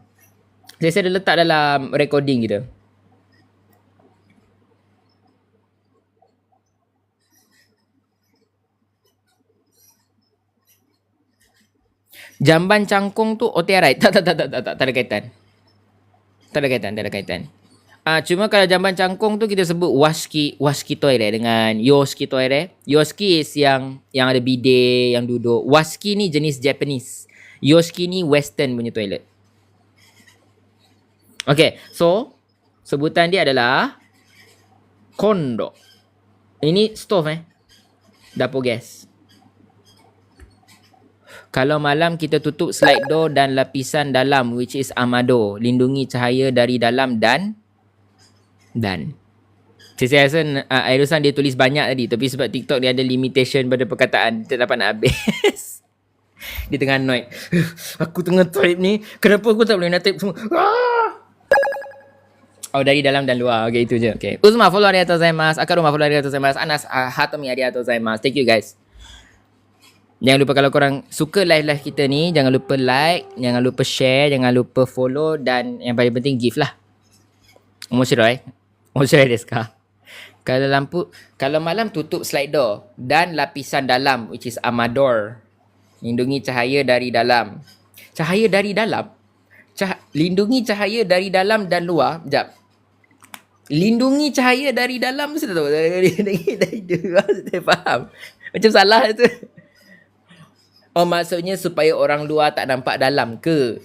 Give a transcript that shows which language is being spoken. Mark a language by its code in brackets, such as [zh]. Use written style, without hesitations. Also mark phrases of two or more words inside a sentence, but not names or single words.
[ms] Saya dah letak dalam recording kita. Jamban cangkung tu otearai. Tak ada kaitan. Tak ada kaitan. Cuma kalau jamban cangkung tu kita sebut washiki toilet dengan yoshiki toilet. Yoshiki is yang ada bidet, yang duduk. Washiki ni jenis Japanese. Yoshiki ni western punya toilet. [en] Okay, so [ms] sebutan dia adalah kondo. Ini stove dapur gas. Kalau malam kita tutup slide door dan lapisan dalam [en] which is [ms] amado. Lindungi cahaya dari dalam dan. Saya rasa Airusan dia tulis banyak tadi. Tapi sebab TikTok dia ada limitation pada perkataan. Dia tak dapat nak habis. Dia tengah annoyed. Aku tengah type ni. Kenapa aku tak boleh nak type semua? Oh, dari dalam dan luar. Okay, itu je. Okay. Uzma, follow [ja] arigatou gozaimasu. [ms] Akaruma, follow [ja] arigatou gozaimasu. [ms] Anas, Hatomi, [ja] arigatou gozaimasu. [en] Thank you guys. [ms] Jangan lupa kalau korang suka live-live kita ni, jangan lupa like, jangan lupa share, jangan lupa follow dan yang paling penting give lah. [ja] Omoshiroi. Omoshiroi desu ka? [ms] Kalau malam tutup slide door dan lapisan dalam [en] which is [ms] amador. Lindungi cahaya dari dalam. Cahaya dari dalam? Lindungi cahaya dari dalam dan luar. Sekejap. Lindungi cahaya dari dalam mesti tahu. Lindungi dari luar. Saya faham. Macam salah tu. Oh, maksudnya supaya orang luar tak nampak dalam ke?